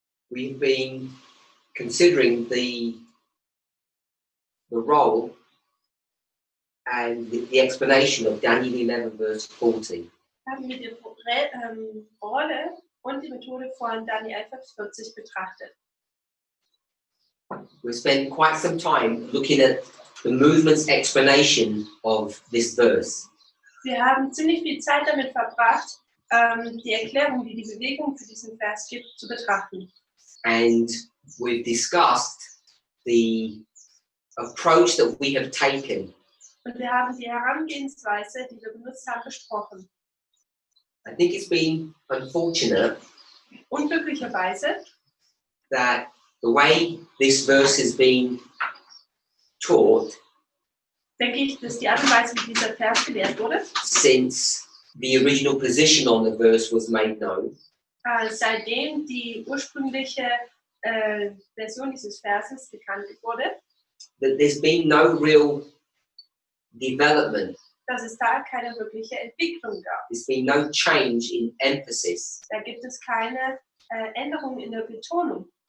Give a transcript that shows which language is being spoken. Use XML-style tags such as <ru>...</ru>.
<en>we've been considering the role and the explanation of Daniel 11 verse 40.</en> <de>haben wir die Rolle und die Methode von Daniel 11, Vers 40 betrachtet.</de> <en>We spent quite some time looking at the movement's explanation of this verse.</en> <de>Wir haben ziemlich viel Zeit damit verbracht, die Erklärung, die die Bewegung für diesen Vers gibt, zu betrachten.</de> <en>And we've discussed the approach that we have taken.</en> <de>Und wir haben die Herangehensweise, die wir benutzt haben, besprochen.</de> <en>I think it's been unfortunate</en> <de>Unglücklicherweise,</de> <en>that the way this verse has been taught</en> <de>denke ich, dass die Art und Weise, wie dieser Vers gelehrt wurde,</de> <en>since the original position on the verse was made known,</en> <de>seitdem die ursprüngliche Version dieses Verses bekannt wurde,</de> <en>that there's been no real development.</en> <de>dass es da keine wirkliche Entwicklung gab.</de> <en>There's been no change in emphasis.</en> <de>Da gibt es keine Änderung in der Betonung.</de>